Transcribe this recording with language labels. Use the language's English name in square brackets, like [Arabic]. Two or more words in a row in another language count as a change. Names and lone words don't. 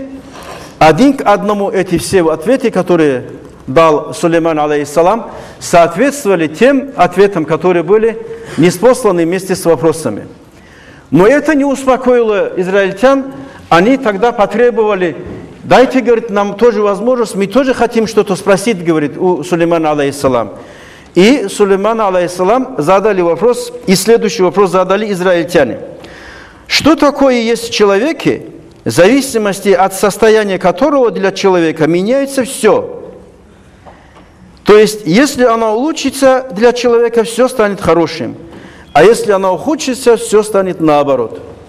[Russian] Один к одному эти все ответы, которые дал Сулейман, алейхиссалам, соответствовали тем ответам, которые были ниспосланы вместе с вопросами. Но это не успокоило израильтян. Они тогда потребовали: дайте, говорит, нам тоже возможность, мы тоже хотим что-то спросить, говорит, у Сулеймана, алейхиссалам. И Сулейман, алейхиссалам, задали вопрос, и следующий вопрос задали израильтяне. Что такое есть в человеке, в зависимости от состояния которого для человека меняется все? То есть, если оно улучшится, для человека все станет хорошим, а если оно ухудшится, все станет наоборот.